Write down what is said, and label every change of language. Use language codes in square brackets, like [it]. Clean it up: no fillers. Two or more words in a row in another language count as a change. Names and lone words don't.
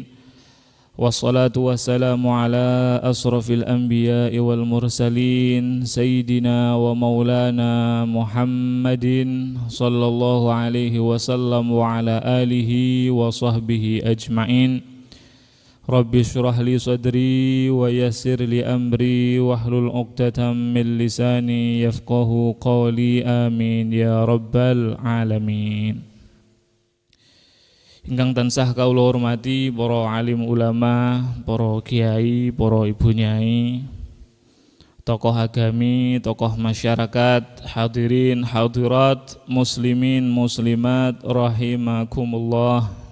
[ar] والصلاة والسلام على أشرف الأنبياء والمرسلين سيدنا ومولانا محمد صلى الله عليه وسلم وعلى آله وصحبه أجمعين. رب اشرح لي صدري ويسر لي أمري واحلل عقدة من لساني يفقهوا قولي آمين يا رب العالمين. [jv] Ingkang tansah kawula hormati para alim ulama, para kiai, para ibu nyai, tokoh agami, tokoh masyarakat, hadirin hadirat, muslimin muslimat rahimakumullah.